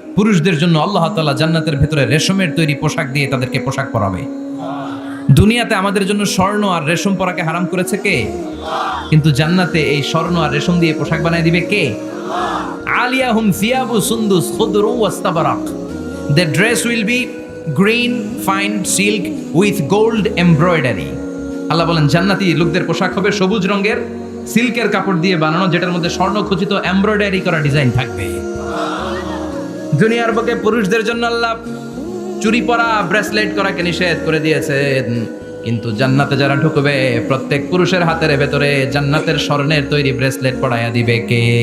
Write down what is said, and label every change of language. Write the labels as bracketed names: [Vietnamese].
[Bangla] পুরুষদের জন্য আল্লাহ তাআলা জান্নাতের ভেতরে রেশমের তৈরি পোশাক দিয়ে তাদেরকে পোশাক পরাবে। দুনিয়াতে আমাদের জন্য স্বর্ণ আর রেশম পরাকে হারাম করেছে কে? কিন্তু জান্নাতে এই স্বর্ণ আর রেশম দিয়ে পোশাক বানায় দিবে কে? [Arabic] আলিয়াহুম সিয়াবু সুন্দুস খুদরু ওয়াস্তাবারাক। [English] The dress will be green fine silk with gold embroidery. [Bangla] আল্লাহ বলেন জান্নাতি লোকদের পোশাক হবে সবুজ রঙের সিল্কের কাপড় দিয়ে বানানো, যেটার মধ্যে স্বর্ণ খচিত এমব্রয়ডারি করা ডিজাইন থাকবে। দুনিয়ার বুকে পুরুষদের জন্য আল্লাহ চুরি পরা ব্রেসলেট করাকে নিষেধ করে দিয়েছেন, কিন্তু জান্নাতে যারা ঢুকবে প্রত্যেক পুরুষের হাতের ভেতরে জান্নাতের স্বর্ণের তৈরি ব্রেসলেট পরাইয়া দিবে কে?